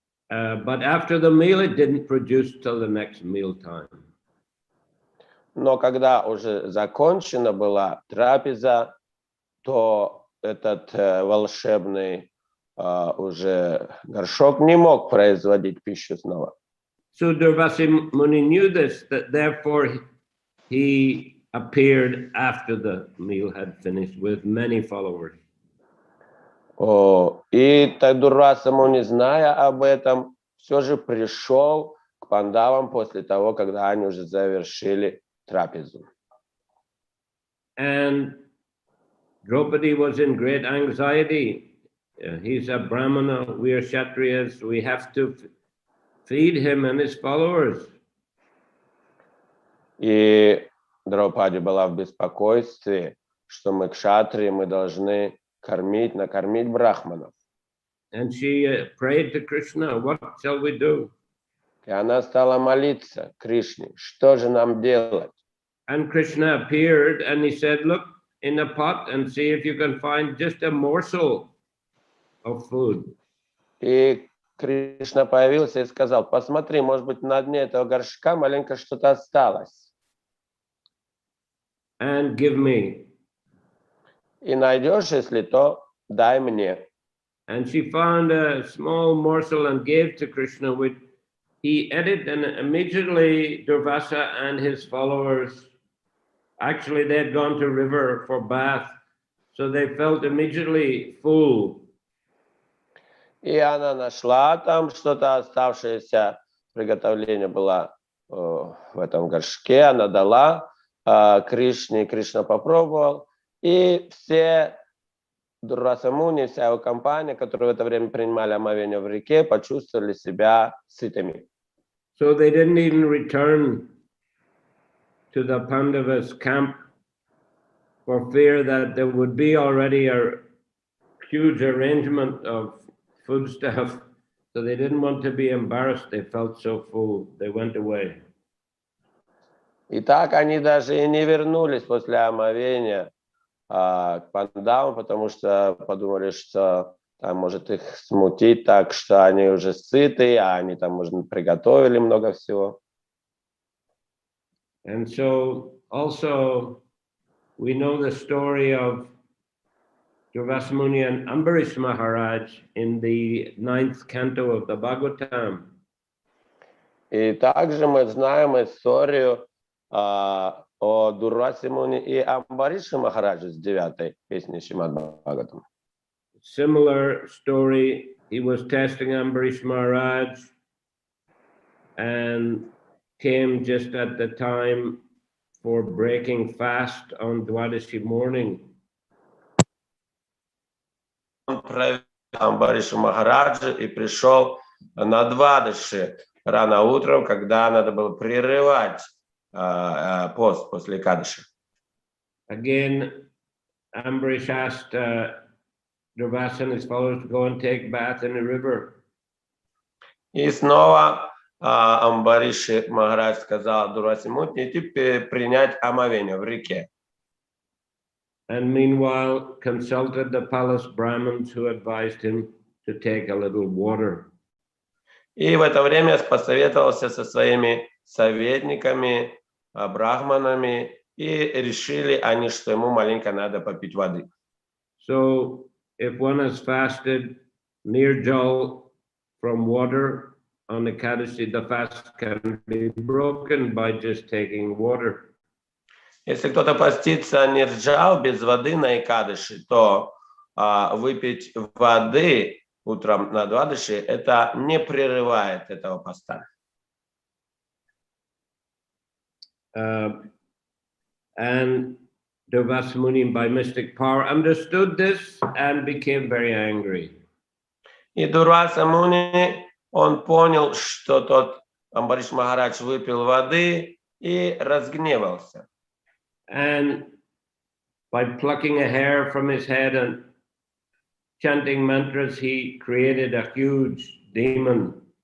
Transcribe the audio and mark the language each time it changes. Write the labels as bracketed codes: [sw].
[en] But after the meal, it didn't produce till the next meal time. [ru] Но когда уже закончена была трапеза, то этот волшебный уже горшок не мог производить пищу снова. [en] So Durvasa Muni knew this, that therefore he appeared after the meal had finished with many followers. [ru] И Дурваса Муни, зная об этом, все же пришел к пандавам после того, когда они уже завершили трапезу. [en] And Draupadi was in great anxiety He's a brahmana, we are kshatriyas, we have to feed him and his followers. [ru] И Драупади была в беспокойстве, что мы кшатрии, мы должны накормить брахманов. [en] And she prayed to Krishna, what shall we do? [ru] И она стала молиться Кришне, что же нам делать? [en] And Krishna appeared and he said, look in the pot and see if you can find just a morsel of food. [ru] И Кришна появился и сказал, посмотри, может быть, на дне этого горшка маленько что-то осталось. [en] And give me. [ru] И найдешь, если то, дай мне. [en] And she found a small morsel and gave to Krishna, which he ate it, and immediately Durvasa and his followers, actually they had gone to river for bath, so they felt immediately full. [ru] И она нашла там что-то оставшееся, приготовление было в этом горшке, она дала Кришне, Кришна попробовал, и все Дурваса-муни, вся его компания, которые в это время принимали омовение в реке, почувствовали себя сытыми. [en] So they didn't even return to the Pandavas' camp for fear that there would be already a huge arrangement of foodstuff. So they didn't want to be embarrassed. They felt so full. They went away. [ru] И так они даже и не вернулись после омовения к пандавам, потому что подумали, что там может их смутить так, что они уже сыты, а они там, может, приготовили много всего. [en] And so also we know the story of Durvasa Muni and Ambarish Maharaj in the 9th canto of the Bhagavatam. [ru] И также мы знаем историю о Дурвасе Муни и Амбарише Махараджи с 9-й песни Шримад Бхагаватам. [en] Similar story, he was testing Ambarish Maharaj and came just at the time for breaking fast on Dwadashi morning. [ru] Он проверил Амбаришу Махараджи и пришел на Двадаши рано утром, когда надо было прерывать пост после Кадыши. [en] Again, Ambarish asked Durvasa and his followers to go and take bath in the river. [ru] И снова Амбариши Махарадж сказал Дурвасе Муни идти принять омовение в реке. [en] And meanwhile consulted the palace Brahmins who advised him to take a little water. [ru] И в это время посоветовался со своими советниками, брахманами, и решили они, что ему маленько надо попить воды. [en] So if one has fasted near jal from water on the Ekadashi, the fast can be broken by just taking water. [ru] Если кто-то постится нирджал без воды на Экадыши, то выпить воды утром на Двадаши, это не прерывает этого поста. [en] And Durvasa Muni, by mystic power, understood this and became very angry. [ru] И Дурваса Муни, он понял, что тот Амбариш Махарадж выпил воды и разгневался. [en] And by plucking a hair from his head and chanting mantras, he created a huge demon.